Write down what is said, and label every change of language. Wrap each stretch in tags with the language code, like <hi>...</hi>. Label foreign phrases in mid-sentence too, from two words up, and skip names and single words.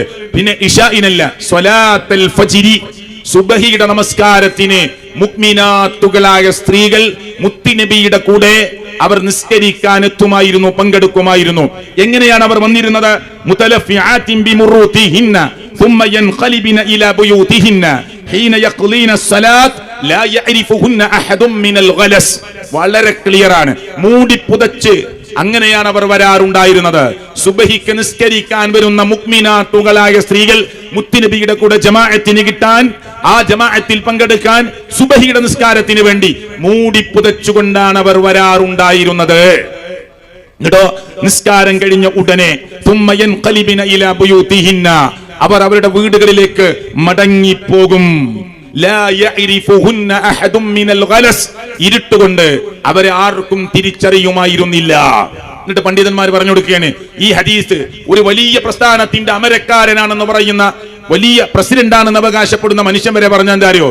<ml>പിന്നെ ഇശാഇനല്ല,</ml> <ar>صلاة الفجر,</ar> <ml>സുബഹിയുടെ നമസ്കാരത്തിന് മുഅ്മിനാത്തുകളായ സ്ത്രീകൾ മുത്തുനബിയുടെ കൂടെ അവർ നിസ്കരിക്കാൻ എത്തുമായിരുന്നു, പങ്കെടുക്കുമായിരുന്നു. എങ്ങനെയാണ് അവർ വന്നിരുന്നത്?</ml> <ar>متلفعات بمروطهن ثم ينقلبن الى بيوتهن حين يقضين الصلاه لا يعرفهن احد من الغلس.</ar> <ml>വളരെ ക്ലിയർ ആണ്. മൂടി പുതച്ച് അങ്ങനെയാണ് അവർ വരാറുണ്ടായിരുന്നത്. സുബഹിക്ക് നിസ്കരിക്കാൻ വരുന്ന മുഅ്മിനാത്തുകളായ സ്ത്രീകൾ മുത്തുനബിയുടെ കൂടെ ജമാഅത്തിന് കിട്ടാൻ, ആ ജമാഅത്തിൽ പങ്കെടുക്കാൻ, സുബഹിയുടെ നിസ്കാരത്തിന് വേണ്ടി മൂടി പുതച്ചുകൊണ്ടാണ് അവർ വരാറുണ്ടായിരുന്നത്. എന്നിട്ടോ നിസ്കാരം കഴിഞ്ഞ ഉടനെ</ml> <ar>ثم ينقلبن الى بيوتهن,</ar> <ml>അവർ അവരുടെ വീടുകളിലേക്ക് മടങ്ങിപ്പോകും.</ml> <ar>لا يعرفهن أحد من الغلس,</ar> <ml>ഇരുട്ടുകൊണ്ട് അവരെ ആർക്കും തിരിച്ചറിയുമായിരുന്നില്ല. എന്നിട്ട് പണ്ഡിതന്മാർ പറഞ്ഞു കൊടുക്കുകയാണ്, ഈ ഹദീസ് ഒരു വലിയ പ്രസ്ഥാനത്തിന്റെ അമരക്കാരനാണെന്ന് പറയുന്ന, വലിയ പ്രസിഡന്റ് ആണെന്ന് അവകാശപ്പെടുന്ന മനുഷ്യൻ വരെ പറഞ്ഞാൽ എന്താ അറിയോ?</ml>